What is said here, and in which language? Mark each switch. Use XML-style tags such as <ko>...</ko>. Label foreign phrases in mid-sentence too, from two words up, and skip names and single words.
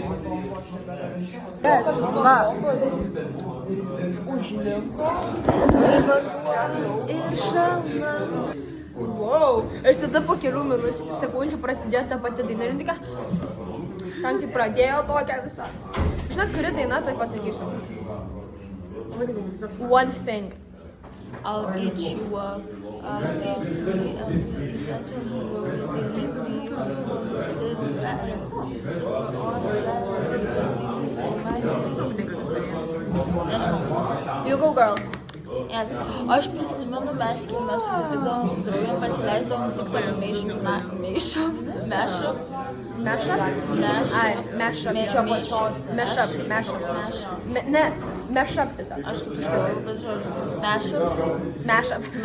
<lt>Kas? Va. Ir šalna.</lt> <en>Wow.</en> <lt>Ir tada po kelių sekundžių prasidėjo ta pati daina. Ir tik, ten kai pradėjo tokią visą. Žinot, kuri daina, tai pasakysiu.</lt> <en>One thing. I'll eat you up. I'll dance me up. That's when you were with me. You go, girl. Yes.</en> <lt>Aš prisimenu, mes kai mes susitikdavom su draugėm, pasileisdavom tik tokį Mashup tiesiog. Aš kaip iškalbu, bet žodžiu, Mashup.</lt>